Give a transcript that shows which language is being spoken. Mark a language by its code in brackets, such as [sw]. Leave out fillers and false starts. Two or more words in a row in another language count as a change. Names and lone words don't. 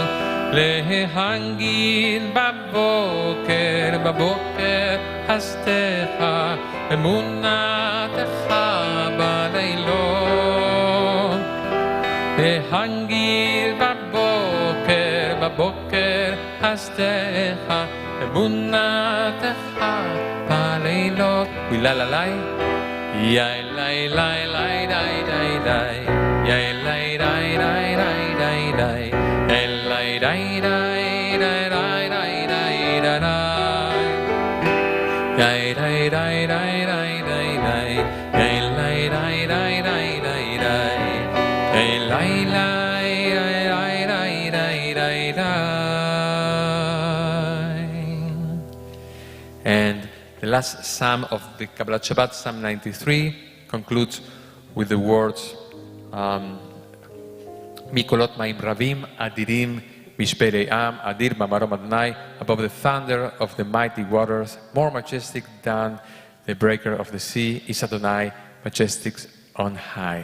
[he] להנגיד בבוקר, בבוקר חסדך, אמונתך בלילות. להנגיד בבוקר, בבוקר חסדך, אמונתך בלילות. וילללי, יאי לי לי לי די די די, יאי לי די די די די די, יאי לי די די די די די די די די, יאי די די די די די די, יאי לי די די די די די, יאי לי די די די די. [en] And the last psalm of the [he] קבלת שבת, [en] Psalm 93, concludes with the words [he] מקולות מים רבים אדירים משברי ים אדיר במרום אדוני, [en] above the thunder of the mighty waters, more majestic than the breaker of the sea, is Adonai, majestic on high.